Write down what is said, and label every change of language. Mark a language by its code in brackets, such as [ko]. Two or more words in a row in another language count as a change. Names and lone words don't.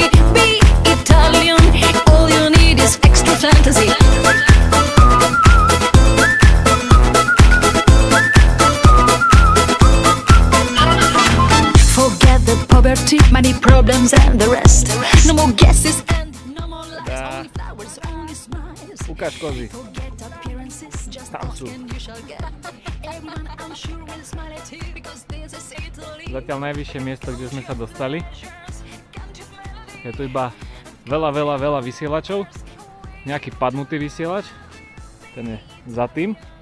[en] Be Italian, all you need is extra fantasy. Poverty, money problems and the rest. No more guesses and no more lies. Only flowers, only smiles. [sk] Ukáž kozy. [en] Forget appearances, just [sk] Tam [en] ask [sk] sú. [en] and you shall get. Everyone I'm sure will smile at you because this is Italy. [sk] Zatiaľ najvyššie miesto, kde sme sa dostali. Je tu iba veľa vysielačov. Nejaký padnutý vysielač. Ten je za tým.